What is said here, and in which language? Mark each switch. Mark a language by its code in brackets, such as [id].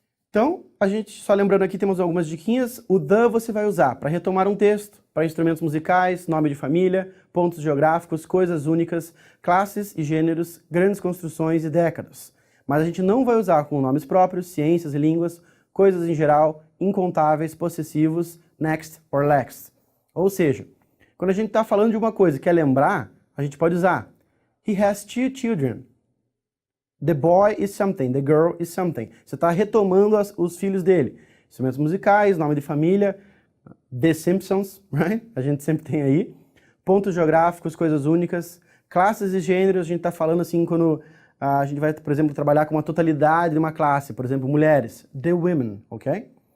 [pt] Então, a gente, só lembrando aqui, temos algumas diquinhas. O the você vai usar para retomar um texto, para instrumentos musicais, nome de família, pontos geográficos, coisas únicas, classes e gêneros, grandes construções e décadas. Mas a gente não vai usar com nomes próprios, ciências e línguas, coisas em geral, incontáveis, possessivos, next or next. Ou seja, quando a gente está falando de uma coisa e quer lembrar, a gente pode usar [en] He has 2 children. The boy is something, the girl is something. [pt] Você está retomando os filhos dele. Instrumentos musicais, nome de família, The Simpsons, right? A gente sempre tem aí. Pontos geográficos, coisas únicas, classes e gêneros, a gente está falando assim quando a gente vai, por exemplo, trabalhar com uma totalidade de uma classe, por exemplo, mulheres, [en] the women, [pt] ok?